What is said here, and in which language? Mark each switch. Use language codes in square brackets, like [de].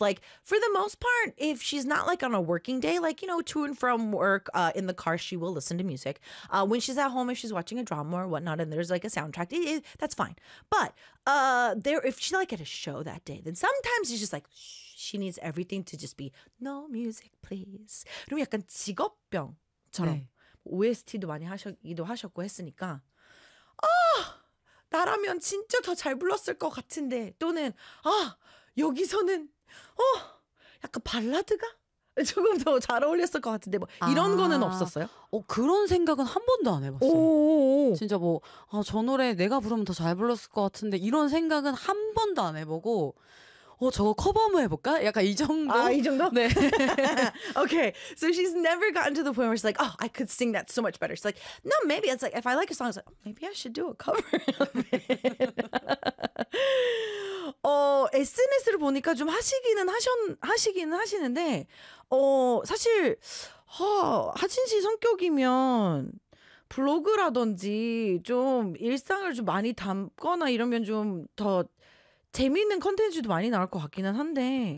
[en] Like, for the most part, if she's not like on a working day, like, you know, to and from work, in the car, she will listen to music. When she's at home, if she's watching a drama or whatnot, and there's like a soundtrack, that's fine. But there if she like at a show that day, then sometimes she's just like, she needs everything to just be no music, please. [ko] 그럼 약간 직업병처럼. Nee. OST도 많이 하셨기도 하셨고 했으니까 나라면 진짜 더잘 불렀을 것 같은데 또는 여기서는 약간 발라드가 조금 더잘 어울렸을 것 같은데 뭐 이런 거는 없었어요? 그런 생각은 한 번도 안 해봤어요. 진짜 뭐, 저 노래 내가 부르면 더잘 불렀을 것 같은데 이런 생각은 한 번도 안 해보고 저거 커버 한번 해볼까? 약간 이 이 정도? 정도? 네. [en] Okay, so she's never gotten to the point where she's like, oh, I could sing that so much better. She's like, no, maybe it's like, if I like a song, it's like, oh, maybe I should do a cover of it. [ko] SNS를 보니까 좀 하시기는 하시는데, 사실, 하진 씨 성격이면, 블로그라든지, 좀 일상을 좀 많이 담거나 이러면 좀 더, 재미있는 컨텐츠도 많이 나올 것 같기는 한데